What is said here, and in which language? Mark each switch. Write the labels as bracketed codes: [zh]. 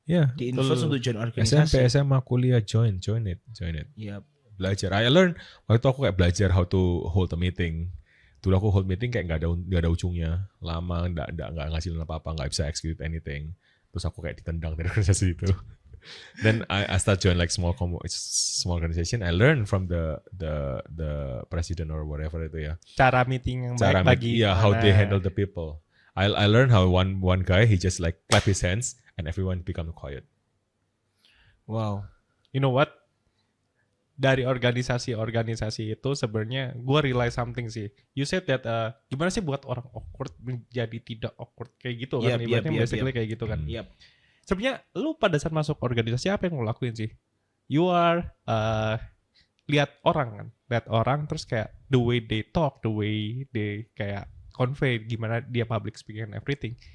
[id] Di-influence untuk join organisasi. SMP SMA kuliah join it. [en] Yep. [id] Belajar. [en] I learn [id] waktu itu aku kayak belajar [en] how to hold a meeting. [id] Dulu aku hold meeting kayak nggak ada ujungnya, lama nggak ngasilin apa-apa, nggak bisa [en] execute anything. [id] Terus aku kayak ditendang dari organisasi itu. [en] Then I start join like small organization. I learn from the president or whatever itu ya. [id] Cara meeting yang baik bagi. [en] How they handle the people. I learn how one guy he just like clap his hands and everyone become quiet. Wow. You know what? [id] Dari organisasi itu sebenarnya gue realize something sih. [en] You said that [id] gimana sih buat orang awkward menjadi tidak awkward kayak gitu kan? Ibaratnya basically kayak gitu kan. Sebenarnya lu pada saat masuk organisasi apa yang lu lakuin sih? [en] You are [id] lihat orang terus kayak [en] the way they talk, the way they kayak convey, [id] gimana dia [en] public speaking and everything.